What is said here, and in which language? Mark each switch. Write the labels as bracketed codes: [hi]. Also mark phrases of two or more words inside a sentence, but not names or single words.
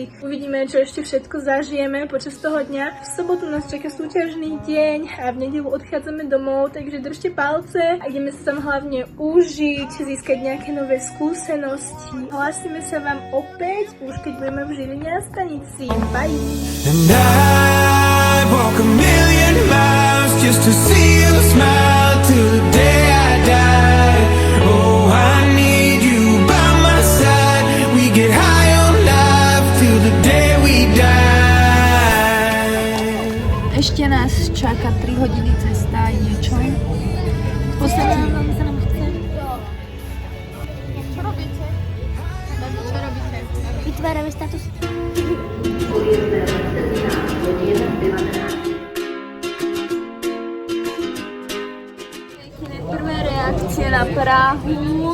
[sk] Uvidíme, čo ešte všetko zažijeme počas toho dňa. V sobotu nás čaká súťažný deň a v nedeľu odchádzame domov, takže držte palce a ideme sa tam hlavne užiť, získať nejaké nové skúsenosti. Hlásime sa vám opäť, už keď budeme v Žiline na stanici. [en] Bye! And I walk a million miles just to see you smile till the day I die. Oh, I need you by my side. We get high on life till the day we die. [sk] Ešte nás čaká 3 hodiny cesta, niečo. V podstate... Čo robíte? Čo robíte? Vytvárame status. Prvé reakcie na Prahu.